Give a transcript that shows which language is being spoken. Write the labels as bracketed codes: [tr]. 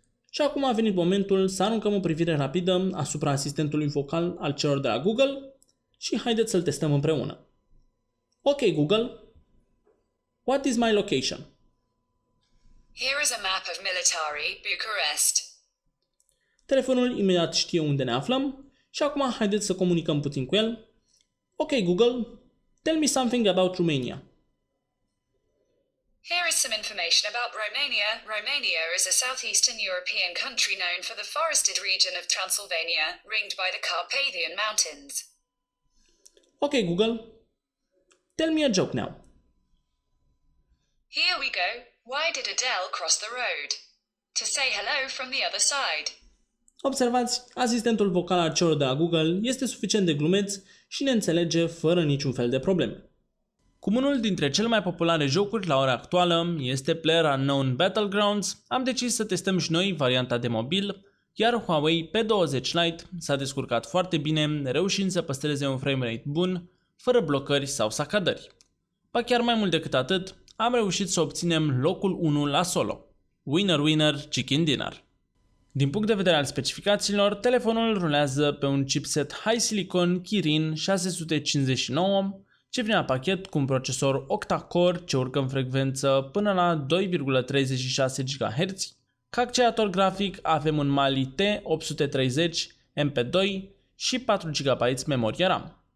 [ro] Și acum a venit momentul să aruncăm o privire rapidă asupra asistentului vocal al celor de la Google și haideți să-l testăm împreună. [en] Ok Google, what is my location? Here is a map of Militari, Bucharest. [ro] Telefonul imediat știe unde ne aflăm și acum haideți să comunicăm puțin cu el. [en] Ok Google, tell me something about Romania. Here is some information about Romania. Romania is a southeastern European country known for the forested region of Transylvania, ringed by the Carpathian Mountains. Ok Google, tell me a joke now. Here we go. Why did Adele cross the road? To say hello from the other side. [ro] Observați, asistentul vocal al celor de la Google este suficient de glumeț și ne înțelege fără niciun fel de probleme. Cum unul dintre cele mai populare jocuri la ora actuală este PlayerUnknown Battlegrounds, am decis să testăm și noi varianta de mobil, iar Huawei P20 Lite s-a descurcat foarte bine, reușind să păstreze un framerate bun, fără blocări sau sacadări. Ba chiar mai mult decât atât, am reușit să obținem locul 1 la solo. [en] Winner winner, chicken dinner. [ro] Din punct de vedere al specificațiilor, telefonul rulează pe un chipset High Silicon Kirin 659, ce vine la pachet cu un procesor octa-core ce urcă în frecvență până la 2,36 GHz. Ca accelerator grafic avem un Mali T830 MP2 și 4 GB memorie RAM.